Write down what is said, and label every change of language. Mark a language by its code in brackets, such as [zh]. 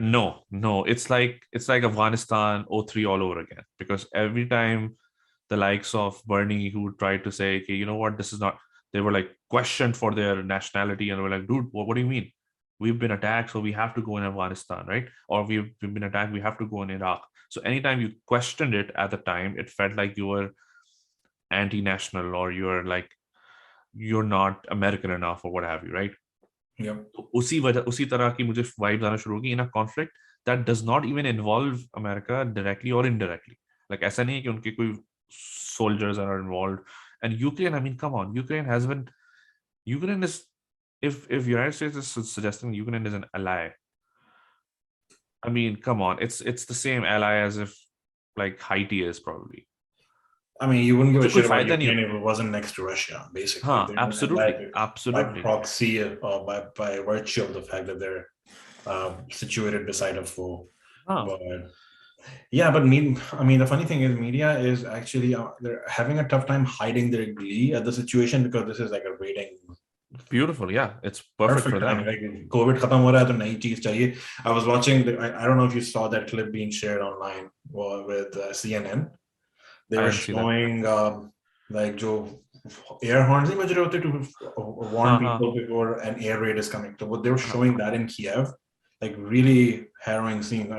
[en] No, it's like Afghanistan '03 all over again, because every time the likes of Bernie who tried to say, okay, you know what, this is not, they were like questioned for their nationality and we're like, dude, what do you mean? We've been attacked, so we have to go in Afghanistan, right? Or we've been attacked, we have to go in Iraq. So anytime you questioned it at the time, it felt like you were anti-national or you're like, you're not American enough or what have you, right? Yep. [hi] तो उसी तरह की मुझे vibes आना शुरू होगी [en] In a conflict that does not even involve America directly और indirectly. [hi] Like ऐसा नहीं है कि उनके कोई [en] soldiers are involved. And Ukraine, I mean, come on, Ukraine is, if United States is suggesting Ukraine is an ally, I mean, come on, it's the same ally as if like Haiti is probably. I mean, you wouldn't give a [hi] मुझे कोई [en] shit about [hi] फायदा नहीं. [en] Ukraine if it wasn't next to Russia, basically. [hi] हाँ, [en] They're an ally by absolutely. proxy or by virtue of the fact that they're situated beside a foe. [hi] हाँ. [en] But yeah, but I mean, the funny thing is, media is actually they're having a tough time hiding their glee at the situation because this is like a rating. Beautiful, yeah, it's perfect for them. [hi] Like COVID खत्म हो रहा है तो नई चीज चाहिए. [en] I was watching. I don't know if you saw that clip being shared online with CNN. They were showing like [hi] जो air horns नहीं बज रहे होते [en] to warn people before an air raid is coming. So what they were showing that in Kiev, like really harrowing scene.